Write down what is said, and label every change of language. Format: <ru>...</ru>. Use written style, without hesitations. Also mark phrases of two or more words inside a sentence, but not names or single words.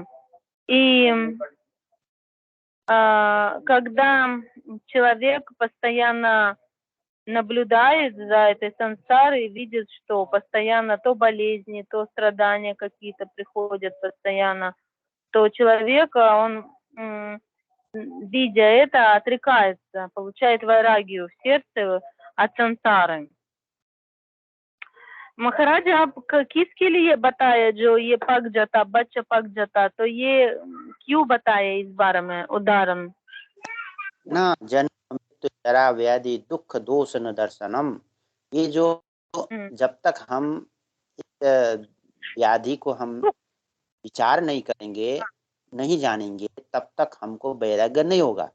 <ru>И когда человек постоянно наблюдает за этой сансарой и видит, что постоянно то болезни, то страдания какие-то приходят постоянно, то человек, он, видя это, отрекается, получает вайрагию в сердце от сансары.</ru> <hi>महाराज आप किसके लिए बताया जो ये पक जाता बच्चा पक जाता तो ये क्यों बताया इस बारे में उदाहरण</hi> <sa>ना जन्म मृत्यु जरा व्याधि दुख दोष न दर्शनम,</sa> <hi>ये जो जब तक हम इस व्याधि को हम विचार नहीं करेंगे, नहीं जानेंगे, तब तक हमको वैराग्य नहीं होगा।</hi>